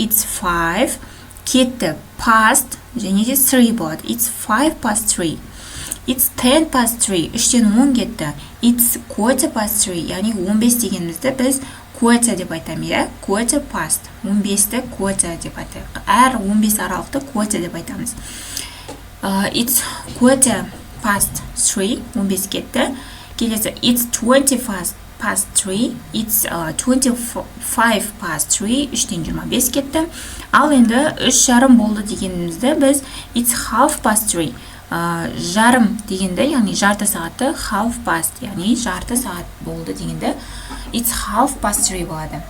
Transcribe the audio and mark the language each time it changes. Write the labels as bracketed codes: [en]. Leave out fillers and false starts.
[en] It's 5 [kk] кетті, past, және де 3 болады. [en] It's 5:03. It's 10:03, [kk] 3-тен 10 кетті. [en] It's 15:03, [kk] яғни 15 дегенімізді біз quarter деп айтамыз, quarter past. 15-ті quarter деп айтайық. Әр 15 аралықты quarter деп айтамыз. [en] It's quarter past 3, [kk] 15 кетті. [en] Келесі, it's 20 past 3, it's 25:3, [kk] 3-тен 25 кетті. Ал енді 3:30 болды дегенімізді біз [en] it's 3:30. [kk] Жарым дегенді, яғни жарты сағатты [en] half past, [kk] яғни жарты сағат болды дегенді [en] it's 3:30 [kk] болады.